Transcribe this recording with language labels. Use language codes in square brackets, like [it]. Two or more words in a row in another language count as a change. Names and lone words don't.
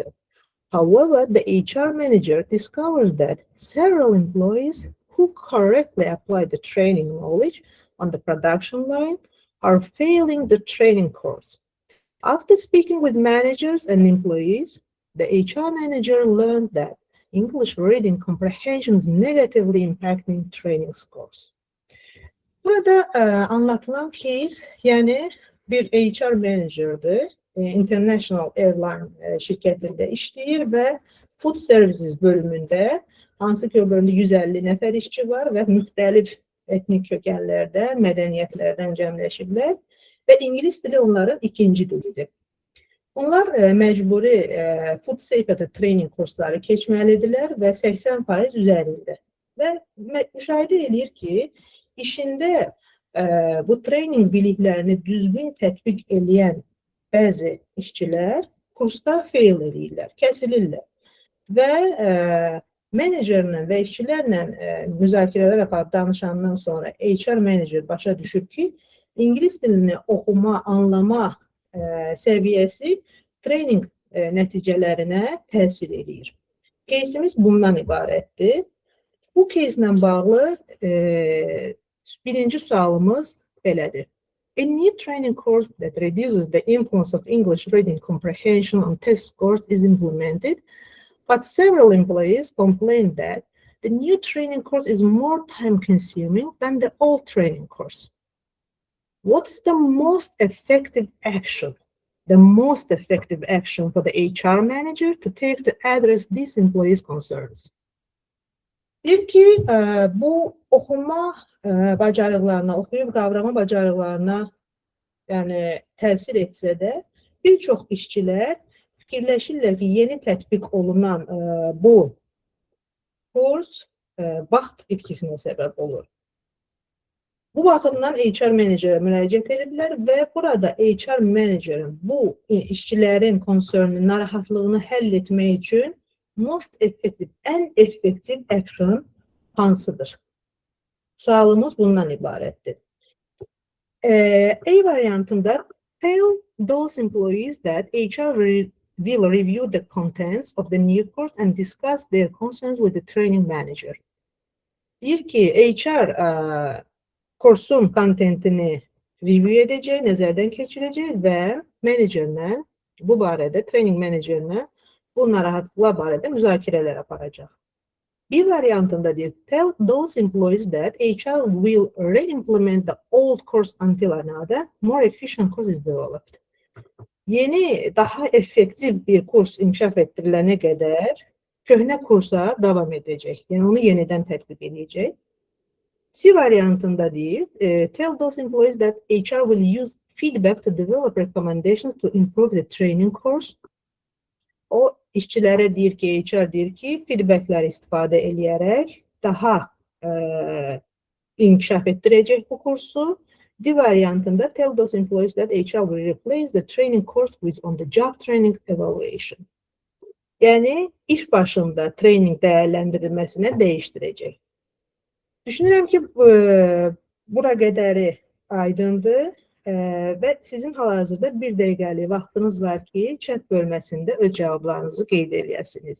[en] However, the HR manager discovers that several employees who correctly apply the training knowledge on the production line are failing the training course. After speaking with managers and employees, the HR manager learned that English reading comprehension is negatively impacting training scores. [az] Burada anlatılan case, yəni bir HR managerdir, [en] International Airline [az] şirkətində işləyir və [en] Food Services [az] bölümündə, hansı ki o bölümdə 150 nəfər işçi var və müxtəlif etnik kökənlərdən, mədəniyyətlərdən cəmləşiblər və ingilis dili onların ikinci dilidir. Onlar məcburi [en] food safety training [az] kursları keçməlidirlər və 80% üzərində. Və müşahidə edir ki, işində bu training biliklərini düzgün tətbiq edən bəzi işçilər kursda fail edirlər, kəsilirlər. Və menecerlə və işçilərlə müzakirələr aparıb danışandan sonra HR menecer başa düşür ki, ingilis dilini oxuma, anlama səviyyəsi training nəticələrinə təsir edir. Keysimiz bundan ibarətdir. Bu keyslə bağlı birinci sualımız belədir. [en] A new training course that reduces the influence of English reading comprehension on test scores is implemented, but several employees complain that the new training course is more time-consuming than the old training course. What is the most effective action? The most effective action for the HR manager to take to address these employees' concerns. Deyir ki, bu oxuma bacarıqlarına, oxuyub qavrama bacarıqlarına təsir etsə də, bir çox işçilər fikirləşirlər ki, yeni tətbiq olunan bu kurs vaxt itkisinə səbəb olur. Bu baxımdan HR menecerə müraciət ediblər və burada HR menecerin bu işçilərin konserninin narahatlığını həll etmək üçün ən effektiv action hansıdır? Sualımız bundan ibarətdir. [az] A variantında [en] tell those employees that HR will review the contents of the new course and discuss their concerns with the training manager. [az] Deyir ki, HR kursun kontentini review edəcək, nəzərdən keçirəcək və menecerlə bu barədə, training menecerlə bu narahatlıqlar barədə müzakirələr aparacaq. Bir variantında deyir, [en] tell those employees that HR will re-implement the old course until another more efficient course is developed. [az] Yeni, daha effektiv bir kurs inkişaf etdirilənə qədər köhnə kursa davam edəcək. Yəni onu yenidən tətbiq edəcək. C variantında deyir, [en] tell those employees that HR will use feedback to develop recommendations to improve the training course. [az] O işçilərə deyir ki, HR deyir ki, feedbackləri istifadə eləyərək daha inkişaf etdirəcək bu kursu. D variantında [en] tell those employees that HR will replace the training course with on-the-job training evaluation. [az] Yəni, iş başında training dəyərləndirilməsinə dəyişdirəcək. Düşünürəm ki, bura qədəri aydındır və sizin hal-hazırda 1 dəqiqəlik vaxtınız var ki, chat bölməsində öz cavablarınızı qeyd edəsiniz.